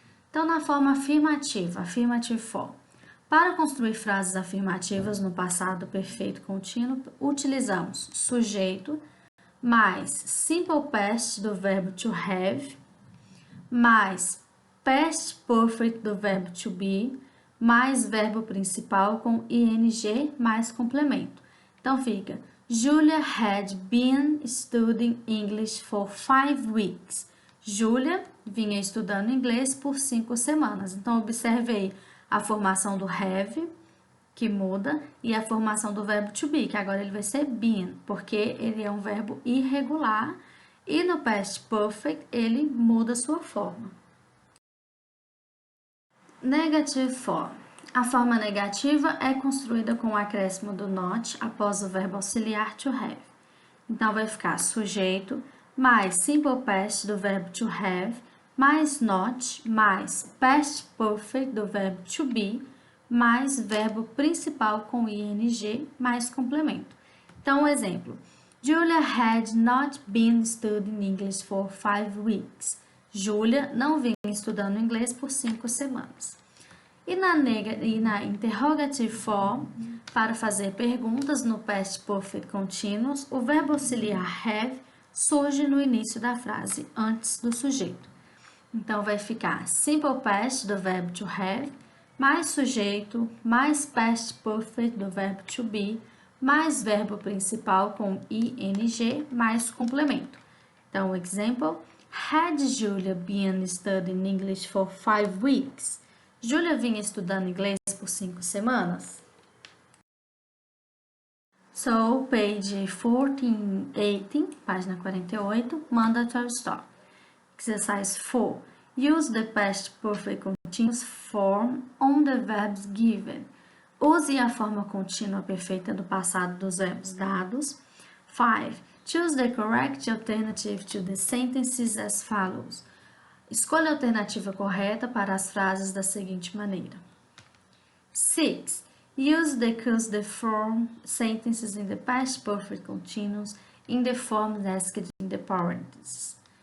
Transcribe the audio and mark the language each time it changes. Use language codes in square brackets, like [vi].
[pt] Então, na forma afirmativa, affirmative form. Para construir frases afirmativas no passado perfeito contínuo, utilizamos sujeito mais simple past do verbo to have, mais past perfect do verbo to be, mais verbo principal com ing mais complemento. Então fica: [en] Julia had been studying English for 5 weeks. [pt] Julia vinha estudando inglês por 5 semanas. Então observe aí a formação do have, que muda, e a formação do verbo to be, que agora ele vai ser been, porque ele é um verbo irregular, e no past perfect ele muda sua forma. Negative form. A forma negativa é construída com o acréscimo do not após o verbo auxiliar to have. Então, vai ficar sujeito mais simple past do verbo to have, mais not, mais past perfect do verbo to be, mais verbo principal com ing, mais complemento. Então, um exemplo. [en] Julia had not been studying English for 5 weeks. [pt] Julia não vinha estudando inglês por 5 semanas. E na interrogative form, para fazer perguntas no past perfect continuous, o verbo auxiliar have surge no início da frase, antes do sujeito. Então, vai ficar simple past do verbo to have, mais sujeito, mais past perfect do verbo to be, mais verbo principal com ing, mais complemento. [en] Então, example, had Julia been studying English for 5 weeks? [pt] Julia vinha estudando inglês por 5 semanas? [en] So, page 1418, [pt] página 48, [en] mandatory stop. Exercise 4. Use the past perfect continuous form on the verbs given. [pt] Use a forma contínua perfeita do passado dos verbos dados. 5. [en] Choose the correct alternative to the sentences as follows. [pt] Escolha a alternativa correta para as frases da seguinte maneira. 6. [en] Use the cause form sentences in the past perfect continuous in the form asked in the parentheses.